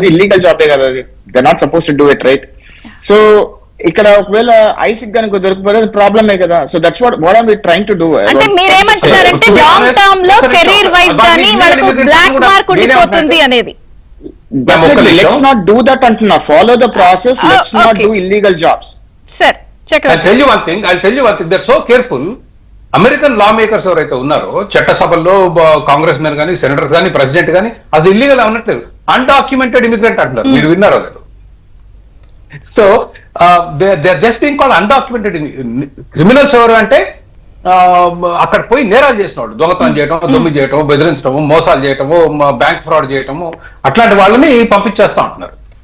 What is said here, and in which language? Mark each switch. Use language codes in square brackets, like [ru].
[te] అది ఇల్లీగల్ జాబే కదా, అది [en] They not suppose to do it, right? [te] So ఇక్కడ ఒకవేళ ఐసిక్ కనుక దొరికిపోతే ప్రాబ్లమే కదా. [en] So that's what I'm trying to do. [te] అంటే మీరేమంటున్నారంటే లాంగ్ టర్మ్ లో కెరీర్ వైజ్ గానీ వాళ్ళకు బ్లాక్ మార్క్ ఉండిపోతుంది అనేది. [en] let's not do that [te] అంటున్నా. [en] Follow the process, let's not do illegal jobs. [te] Sir [en] I'll tell you one thing, they're so careful. [te] American law makers ఎవరైతే ఉన్నారో చట్టసభల్లో కాంగ్రెస్ మెన్ కానీ, సెనేటర్స్ కానీ, ప్రెసిడెంట్ కానీ, అది ఇల్లీగల్ అనట్లేదు, అన్డాక్యుమెంటెడ్ ఇమిగ్రెంట్ అంటున్నారు. మీరు విన్నారో లేదు? [en] So they are just being called undocumented criminals. [te] ఎవరు అంటే అక్కడ పోయి నేరాలు చేసిన వాళ్ళు, దొంగతనం చేయటం, దొమ్మి చేయటము, బెదిరించడము, మోసాలు చేయటము, బ్యాంక్ ఫ్రాడ్ చేయటము, అట్లాంటి వాళ్ళని పంపించేస్తా ఉంటున్నారు.